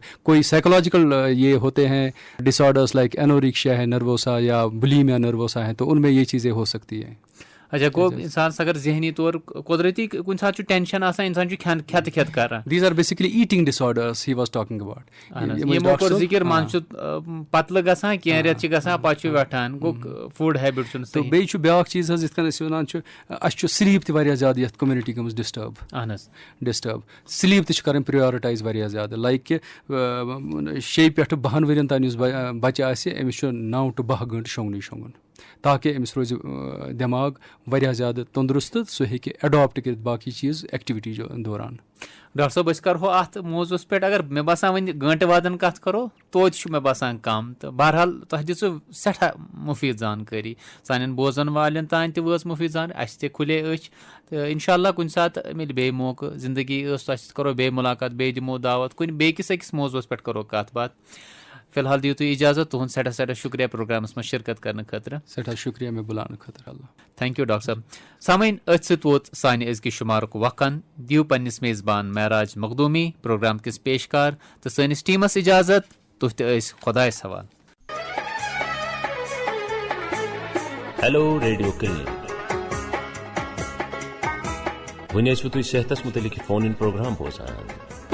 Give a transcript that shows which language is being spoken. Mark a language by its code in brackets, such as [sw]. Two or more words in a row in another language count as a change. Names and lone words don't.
[hi] कोई साइकोलॉजिकल ये होते हैं [en] disorders like anorexia [hi] है, नर्वोसा या [en] bulimia nervosa [hi] है, तो उनमें ये चीज़ें हो सकती हैं। [ks] अच्छा, गो इंसान अगर जहनी तौर कुदरती कुछ साथ टेंशन आसान, इंसान खेत खेत कर। [en] these are basically eating disorders he was talking about. [ks] ये मोकर जिक्र मान पतल गसान कह रेत गसान पे वठान गो [en] food habit. [ks] तो बेयु ब्याक चीज हज इतन वन अस स्लीप त वारिया ज्यादा यथ कम्युनिटी गमस [en] disturb sleep [ks] त करन प्रायोरिटाइज वारिया ज्यादा, लाइक कि 6 पे 12 वरियन तान बच्चे आसे अमिस 9 to 12 घंटे शोंगन, ताकि अमिस रोज दिमाग वारिया ज़्यादा तंदुरुस्त, सो हेकि एडॉप्ट कर बाकी चीज़ एक्टिविटी दौरान। डॉक्टर साहब अस करो अत मौजूस पे, अगर मे बसान वन घंटे वादन कत करो तो मे बसान कम। तो बहरहाल तुह दिसु सठा मुफीद जानकारी, सान बोजन वालन तान त वस मुफीद जान, अस ते खुले अच। तो इंशाल्लाह कुछ सात मिल बे मौका, जिंदगी करो बे मुलाकात, बे दिमो दावत कुन बेकिस अकिस मौजूस पे करो कत बात। फिलहाल दियो इजाजत, तुहद सठा सठा शुक्रिया प्रोग्रामस में शिरकत करने खतर। सठा शुक्रिया में बुलाने खतर। अल्लाह [en] thank you [ks] डॉक्टर साहब। सामीन अत सत वोत सानि अजकि शुमारुक वक्न, दियो पन्निस मेज़बान महराज मखदूमी, प्रोग्राम किस पेशकार तो सनिस टीमस इजाजत, तुह त अस खुदायस हवाल। [en] hello radio clinic. [ks] वुन तुह सेहतस मुतलिक फोन इन प्रोग्राम बोजान।